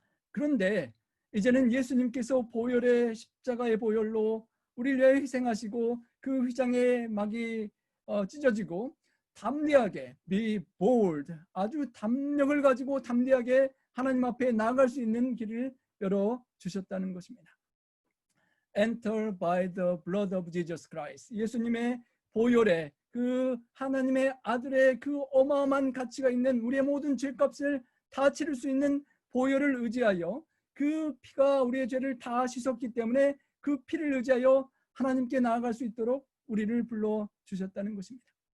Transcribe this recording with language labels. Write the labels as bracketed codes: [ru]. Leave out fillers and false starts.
[ko] 그런데 이제는 예수님께서 보혈의 십자가의 보혈로 우리를 위해 희생하시고 그 휘장의 막이 찢어지고 담대하게 [en] be bold, [ko] 아주 담력을 가지고 담대하게 하나님 앞에 나아갈 수 있는 길을 열어주셨다는 것입니다. [en] Enter by the blood of Jesus Christ. [ko] 예수님의 보혈에 그 하나님의 아들의 그 어마어마한 가치가 있는 우리의 모든 죄값을 다 치를 수 있는 보혈을 의지하여 그 피가 우리의 죄를 다 씻었기 때문에 그 피를 의지하여 하나님께 나아갈 수 있도록 우리를 불러주셨다는 것입니다.